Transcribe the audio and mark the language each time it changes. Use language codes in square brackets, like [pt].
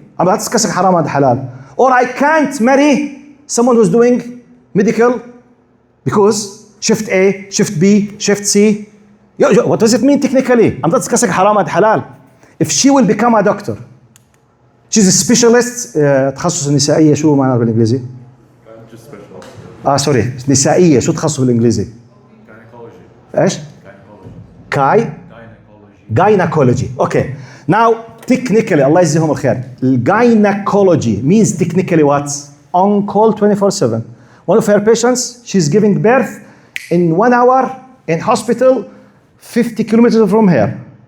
[en] That's kasek haram and halal. Or I can't marry someone who's doing medical because shift A, shift B, shift C. What does it mean technically? That's kasek haram and halal. If she will become a doctor, she's a specialist. [ar] تخصص النسائية شو معناها بالإنجليزي؟ [en] Just special. [ar] سوري نسائية شو تخصص بالإنجليزي؟ [en] Gynecology. [ar] إيش؟ [en] Gynecology. Okay. Now, technically, Allah [ar] يجزيهم الخير. [en] Gynecology means technically what? On call 24/7. One of her patients, she's giving birth in 1 hour in hospital 50 kilometers from here.